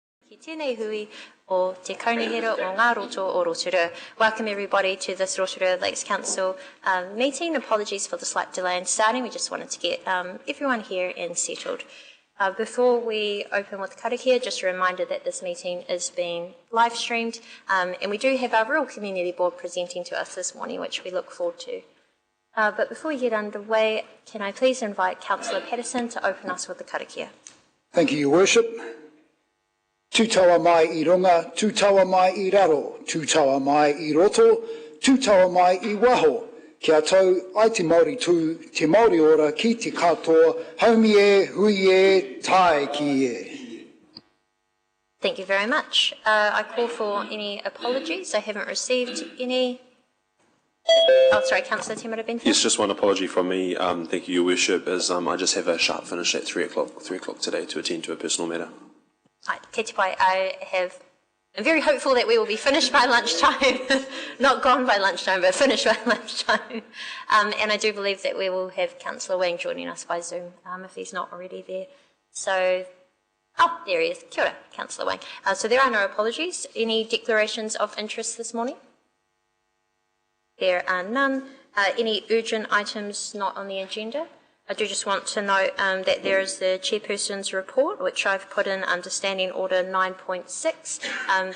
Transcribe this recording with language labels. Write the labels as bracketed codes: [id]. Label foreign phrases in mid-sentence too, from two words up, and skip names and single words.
[mi] Ki tēnei hui o te kaunihera o ngā roto o Rotorua. [en] Welcome everybody to this Rotorua Lakes Council meeting. Apologies for the slight delay in starting. We just wanted to get everyone here and settled. Before we open with karakia, just a reminder that this meeting is being live streamed and we do have our Rural Community Board presenting to us this morning, which we look forward to. But before we get underway, can I please invite Councillor Patterson to open us with the karakia. Thank you, Your Worship. [mi] Tūtaua mai I runga, tūtaua mai I raro, tūtaua mai I roto, tūtaua mai I waho. Kia tau, ai te Māori tū, te Māori ora, ki te katoa, haumi e, hui e, tae ki e. [en] Thank you very much. I call for any apologies. I haven't received any. Oh, sorry, Councillor Timothy Benfield. Yes, just one apology from me. Thank you, Your Worship, as I just have a sharp finish at 3 o'clock today to attend to a personal matter. [mi] Kei te pai, [en] I'm very hopeful that we will be finished by lunchtime, not gone by lunchtime, but finished by lunchtime. And I do believe that we will have Councillor Wang joining us by Zoom, if he's not already there. So, oh, there he is. [mi] Kia ora, [en] Councillor Wang. So there are no apologies. Any declarations of interest this morning? There are none. Any urgent items not on the agenda? I do just want to note that there is the Chairperson's report, which I've put in under Standing Order 9.6.